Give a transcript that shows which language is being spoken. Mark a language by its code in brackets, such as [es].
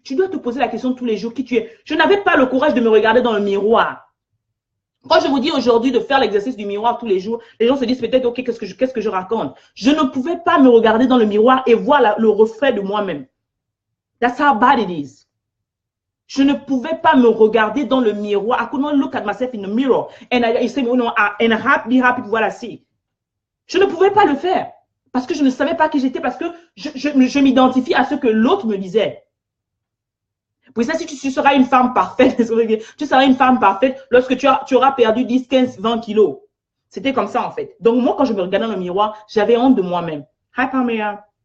[fr] Tu dois te poser la question tous les jours, qui tu es. Je n'avais pas le courage de me regarder dans le miroir. Quand je vous dis aujourd'hui de faire l'exercice du miroir tous les jours, les gens se disent peut-être, ok, qu'est-ce que je raconte? Je ne pouvais pas me regarder dans le miroir et voir le reflet de moi-même. [en] That's how bad it is. [fr] Je ne pouvais pas me regarder dans le miroir. [en] I could not look at myself in the mirror. And I say, oh no, and be happy with what I see. [fr] Je ne pouvais pas le faire. Parce que je ne savais pas qui j'étais, parce que je m'identifie à ce que l'autre me disait. Pour ça, si tu seras une femme parfaite, tu seras une femme parfaite lorsque tu auras perdu 10, 15, 20 kilos. C'était comme ça, en fait. Donc, moi, quand je me regardais dans le miroir, j'avais honte de moi-même. [en] Hi, [fr] Pamela.